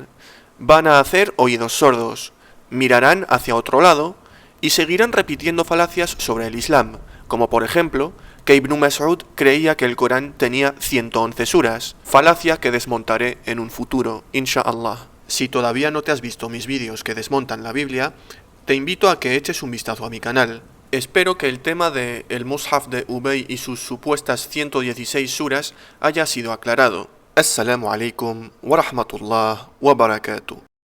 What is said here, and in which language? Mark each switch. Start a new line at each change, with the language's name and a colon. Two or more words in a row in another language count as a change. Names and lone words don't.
Spanish: Van a hacer oídos sordos, mirarán hacia otro lado y seguirán repitiendo falacias sobre el Islam, como por ejemplo que Ibn Mas'ud creía que el Corán tenía 111 suras, falacia que desmontaré en un futuro,
Arabic: إن شاء الله.
Spanish: Si todavía no te has visto mis vídeos que desmontan la Biblia, te invito a que eches un vistazo a mi canal. Espero que el tema de el mushaf de Ubay y sus supuestas 116 suras haya sido aclarado.
Arabic: السلام عليكم ورحمة الله وبركاته.